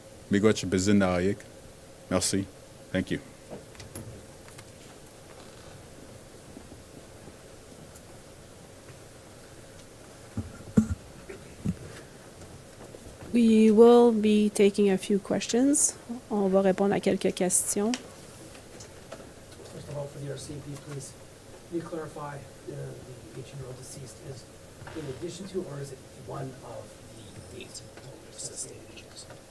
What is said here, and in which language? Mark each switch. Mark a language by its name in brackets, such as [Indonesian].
[Ojibwa] Miigwech bezinda ayik. [French] Merci. [English] Thank you. We will be taking a few questions. [French] On va répondre à quelques questions. [English] First of all, for the RCMP, please, can you clarify the 18-year-old deceased is in addition to, or is it one of the 8 sustained injuries?